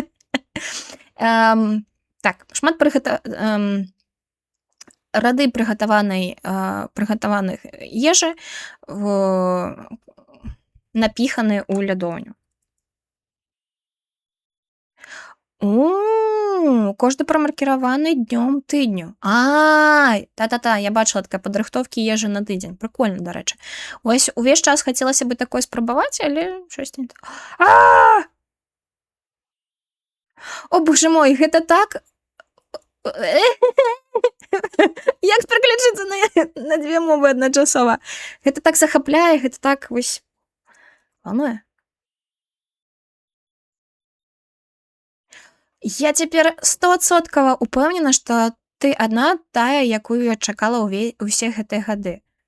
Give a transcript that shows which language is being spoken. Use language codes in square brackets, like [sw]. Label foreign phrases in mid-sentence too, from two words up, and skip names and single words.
[be] Так, шмат рады прыгатаваных ежы напіханы ў лядоўню. Кожны прамаркіраваны днём тыдню. Та-та-та, я бачыла такая падрыхтоўкі ежы на тыдзень. Прыкольна, дарэчы. Вось увесь час хацелася бы такое спрабаваць, але щось не так. О, боже мой, гэта так... Як пераключыцца на дзве мовы адначасова? Гэта так захапляе, гэта так вось валнуе. Я цяпер 100% упэўнена, што ты адна тая, якую я чакала ўсе гэтыя гады.